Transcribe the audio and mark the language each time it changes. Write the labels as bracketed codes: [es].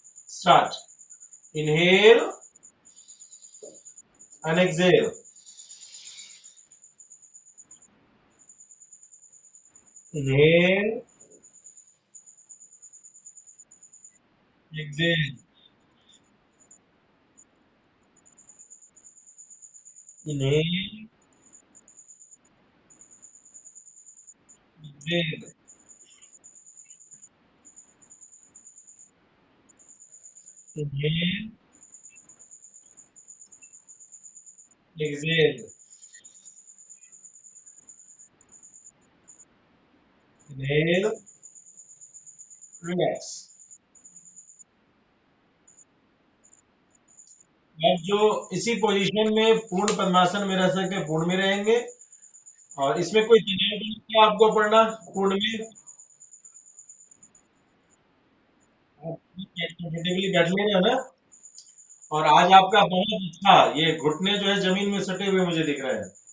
[en] Start, inhale and exhale, inhale, exhale, inhale, exhale, inhale, exhale, inhale, relax. [hi] अब जो इसी position में पूर्ण पद्मासन में रह सकते हैं, पूर्ण में रहेंगे। और इसमें कोई तनाव नहीं है आपको पढ़ना पूर्ण में। आप कंफर्टेबली बैठ ले रहे हो ना। और आज आपका बहुत अच्छा, ये घुटने जो है जमीन में सटे हुए मुझे दिख रहे हैं।